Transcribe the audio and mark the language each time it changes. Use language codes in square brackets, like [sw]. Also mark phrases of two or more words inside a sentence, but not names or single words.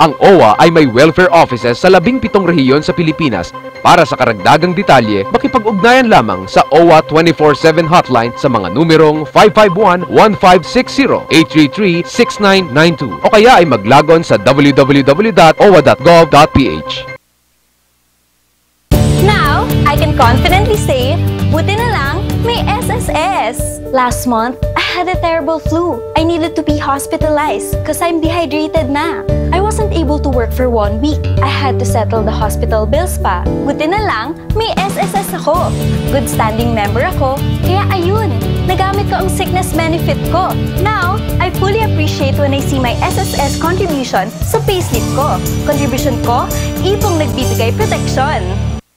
[tl] Ang OWA ay may welfare offices sa 17 rehiyon sa Pilipinas. Para sa karagdagang detalye, makipag-ugnayan lamang sa OWA 24/7 hotline sa mga numerong 551-1560, 833-6992 o kaya ay maglagon sa www.owa.gov.ph. [en] Now, I can confidently say, [tl] buti na lang, may SSS. [en] Last month, I had a terrible flu. I needed to be hospitalized because I'm dehydrated na. I wasn't able to work for 1 week. I had to settle the hospital bills pa. [tl] Buti na lang, may SSS ako. [en] Good standing member [tl] ako, kaya ayun, nagamit ko ang [en] sickness benefit [tl] ko. [en] Now, I fully appreciate when I see my SSS contribution [tl] sa payslip ko. Contribution ko, ipong nagbibigay protection.